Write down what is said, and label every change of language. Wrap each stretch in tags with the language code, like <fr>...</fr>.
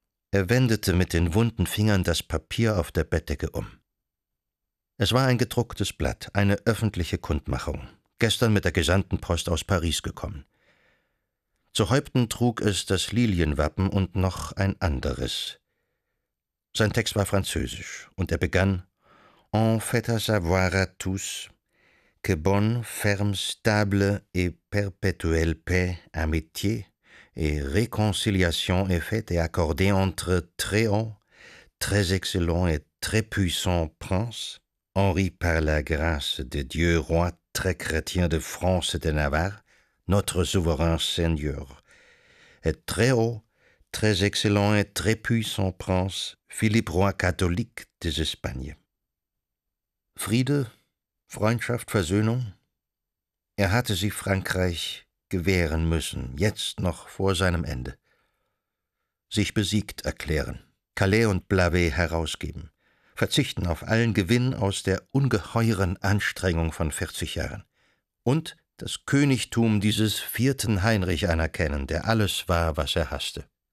<de>Er wendete mit den wunden Fingern das Papier auf der Bettdecke um. Es war ein gedrucktes Blatt, eine öffentliche Kundmachung, gestern mit der Gesandtenpost aus Paris gekommen. Zu Häupten trug es das Lilienwappen und noch ein anderes. Sein Text war französisch und er begann:</de> <fr>En faites savoir à tous que bonne, ferme, stable et perpétuelle paix, amitié et réconciliation est faite et accordée entre très haut, très excellent et très puissant prince, Henri par la grâce de Dieu, roi très chrétien de France et de Navarre, notre souverain seigneur, et très haut, très excellent et très puissant prince, Philippe roi catholique des Espagnes.</fr> <de>Friede, Freundschaft, Versöhnung, er hatte sie Frankreich gewähren müssen, jetzt noch vor seinem Ende. Sich besiegt erklären, Calais und Blavet herausgeben, verzichten auf allen Gewinn aus der ungeheuren Anstrengung von 40 Jahren und das Königtum dieses 4. Heinrich anerkennen, der alles war, was er hasste.</de>